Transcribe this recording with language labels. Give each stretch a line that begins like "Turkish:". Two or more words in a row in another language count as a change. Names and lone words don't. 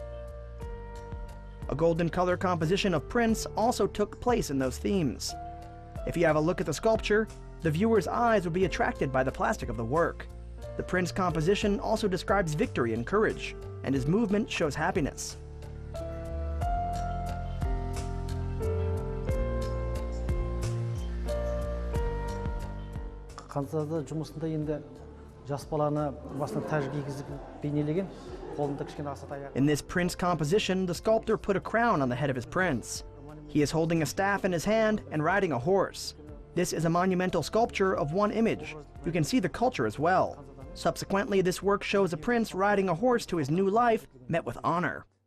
English: A golden color composition of Prince also took place in those themes. If you have a look at the sculpture, the viewer's eyes will be attracted by the plastic of the work. The Prince composition also describes victory and courage, and his movement shows happiness.
Kazakh: Қансада жұмысында енді жас баланы басына тәж кигізіп бейнелеген, қолында кішкене аса таяқ.
English: In this Prince composition, the sculptor put a crown on the head of his prince. He is holding a staff in his hand and riding a horse. This is a monumental sculpture of one image. You can see the culture as well. Subsequently, this work shows a prince riding a horse to his new life, met with honor.